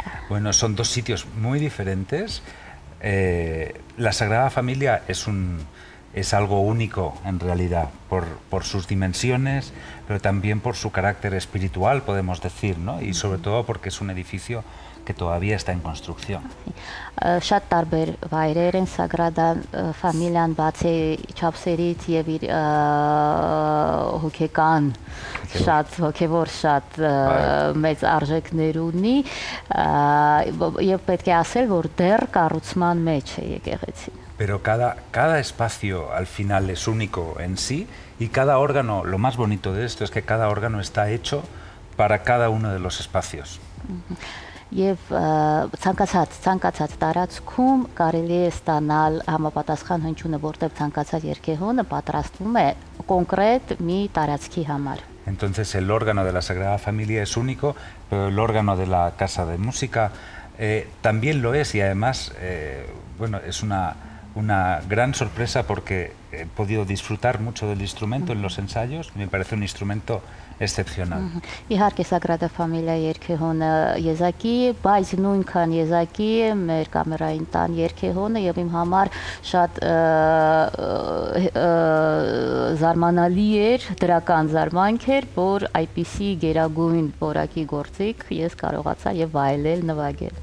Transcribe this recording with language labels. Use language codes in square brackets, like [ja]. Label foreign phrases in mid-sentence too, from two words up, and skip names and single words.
[es] Bueno, son dos sitios muy diferentes. La Sagrada Familia es algo único en realidad por sus dimensiones, pero también por su carácter espiritual, podemos decir, ¿no? Y sobre todo porque es un edificio que todavía está en construcción. [hy] Շատ տարբեր վայրեր են Sagrada Familia-ն բացի չափսերից եւ իր հոգեկան շատ հոգեվոր շատ մեծ արժեքներ ունի եւ պետք է ասել որ դեռ կառուցման մեջ է եկեղեցին։ [es] Pero cada espacio al final es único en sí y cada órgano, lo más bonito de esto es que cada órgano está hecho para cada uno de los espacios. [hy] եւ ցանկացած տարածքում կարելի է ստանալ համապատասխան հնչյունը, որտեղ ցանկացած երգեհոնը պատրաստվում է կոնկրետ մի տարածքի համար։ [es] Entonces el órgano de la Sagrada Familia es único, pero el órgano de la Casa de Música también lo es y además bueno, es una gran sorpresa porque he podido disfrutar mucho del instrumento en los ensayos, me parece un instrumento excepcional. [hy] Իհարկե Sagrada Familia երգեհոնը եզակի, բայց նույնքան եզակի է մեր կամերային տան երգեհոնը եւ իմ համար շատ զարմանալի էր, դրական զարմանք էր, որ այդպիսի գերագույն որակի գործիք ես կարողացա եւ վայելել, նվագել։